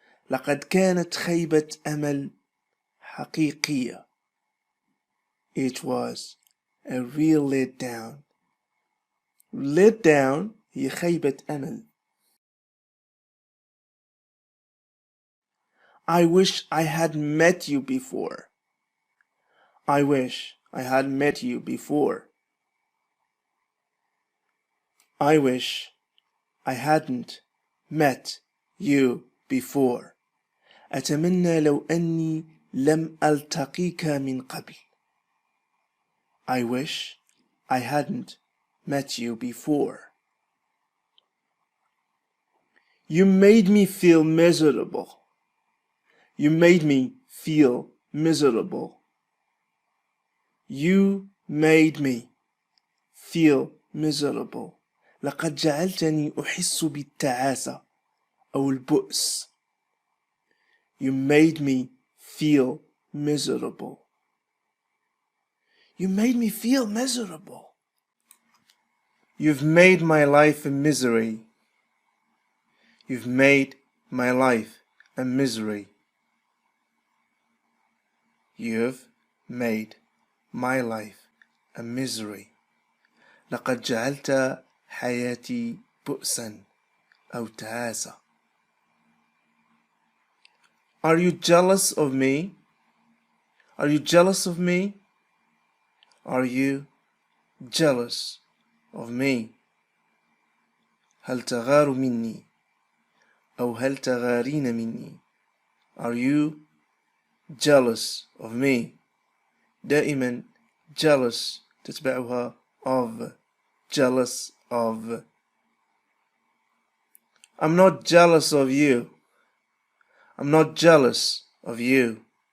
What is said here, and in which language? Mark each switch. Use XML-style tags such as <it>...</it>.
<ar>لقد كانت خيبة أمل حقيقية.</ar> <en>It was a real letdown.</en> <ar>Letdown هي خيبة أمل.</ar> <en>I wish I had met you before. I wish I had met you before. I wish I hadn't met you before.</en> <ar>أتمنى لو أني لم ألتقيك من قبل.</ar> <en>I wish I hadn't met you before. You made me feel miserable. You made me feel miserable. You made me feel miserable.</en> <ar>لقد جعلتني أحس بالتعاسة أو البؤس.</ar> <en>You made me feel miserable. You made me feel miserable. You've made my life a misery. You've made my life a misery. You've made my life a misery.</en> <ar>لقد جعلت حياتي بؤسا أو تعاسة.</ar> <en>Are you jealous of me? Are you jealous of me? Are you jealous of me?</en> <ar>هل تغار مني أو هل تغارين مني?</ar> <en>Are you jealous of me?</en> <ar>دائما jealous تتبعها of.</ar> <en>Jealous of. I'm not jealous of you. I'm not jealous of you.</en>